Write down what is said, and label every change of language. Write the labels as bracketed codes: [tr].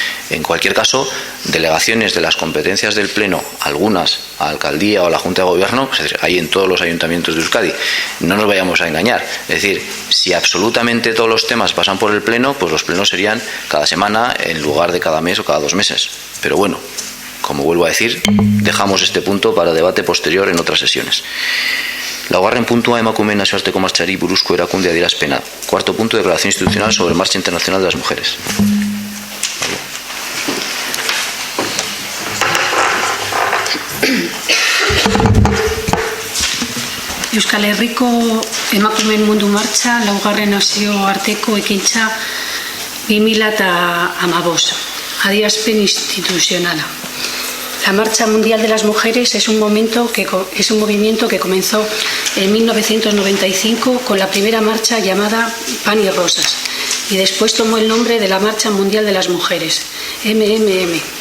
[es] En cualquier caso, delegaciones de las competencias del Pleno, algunas a la alcaldía o a la Junta de Gobierno, pues hay en todos los ayuntamientos de Euskadi. No nos vayamos a engañar. Es decir, si absolutamente todos los temas pasan por el Pleno, pues los plenos serían cada semana en lugar de cada mes o cada 2 meses. Pero bueno, como vuelvo a decir, dejamos este punto para debate posterior en otras sesiones. [eu] Laugarren puntua emakumeen nazioarteko martxari buruzko erakunde adierazpena. [es] Cuarto punto, declaración institucional sobre Marcha Internacional de las Mujeres. [eu] Euskal Herriko emakumeen mundu martxa, laugarren nazioarteko ekintza 2015, adierazpen institucionala. [es] La Marcha Mundial de las Mujeres es un movimiento que comenzó en 1995 con la primera marcha llamada Pan y Rosas y después tomó el nombre de la Marcha Mundial de las Mujeres, MMM.